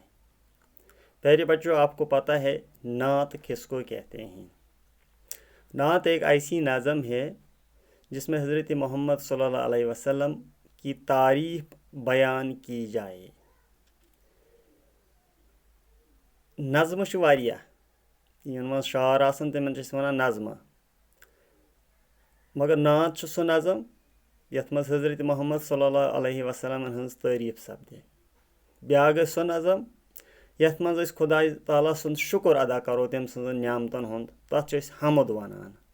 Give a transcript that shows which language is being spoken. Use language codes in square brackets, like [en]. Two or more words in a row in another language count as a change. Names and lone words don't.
[ur] پیارے بچوں، آپ کو پتہ ہے نعت کس کو کہتے ہیں؟ نعت ایک ایسی نظم ہے جس میں حضرت محمد [ar] صلی اللہ علیہ وسلم [ur] کی تعریف بیان کی جائے۔ [ks] نظم چھِ واریاہ، یِمن منٛز شعر آسان تِمن چھِ أسۍ وَنان نظمہٕ، مگر نعت چھُ سُہ نظم یتھ منٛز حضرت محمد [ar] صلی اللہ علیہ وسلم [ks] ہٕنٛز تعریف سپدِ۔ بیٛاکھ گٔے سۄ نظم یتھ منٛز أسۍ خۄداے تعالیٰ سُنٛد شُکر ادا کرو تٔمۍ سٕنٛزن نعمتن ہُنٛد، تتھ چھِ أسۍ حمد ونان۔